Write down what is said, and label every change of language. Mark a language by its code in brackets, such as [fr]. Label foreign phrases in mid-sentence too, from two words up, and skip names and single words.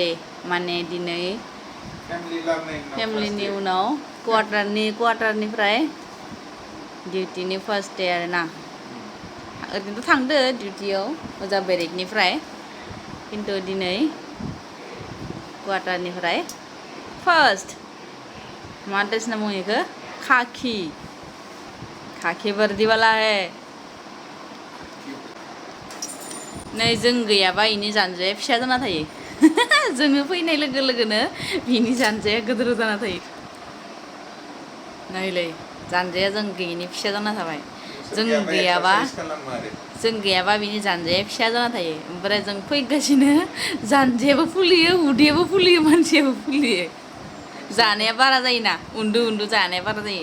[brx] माने दिनै फेमिलिनि उनाव क्वार्टारनिफ्राय डिउटिनि [en] first day [brx] आरोना ओरैनोथ' थांदो डिउटियाव ओजा बेरेकनिफ्राय खिन्थु दिनै क्वार्टारनिफ्राय फार्स्ट मा ड्रेस होनना बुङो बेखौ [hi] खाखि वर्दी वाला है [brx] नै जों गैयाबा इनि जानजाया फिसा जाना थायो जोङो फैनाय लोगो लोगोनो बिनि जानजाया गोदोर जाना थायो नायलै जानजाया जों गैयिनि फिसा जाना थाबाय जों गैयाबा बिनि जानजाया फिसा जाना थायो ओमफ्राय जों फैगासिनो जानजायाबो फुलियो उदैयाबो फुलियो मानसियाबो फुलियो जानाया बारा जायोना उन्दु जानाया बारा जायो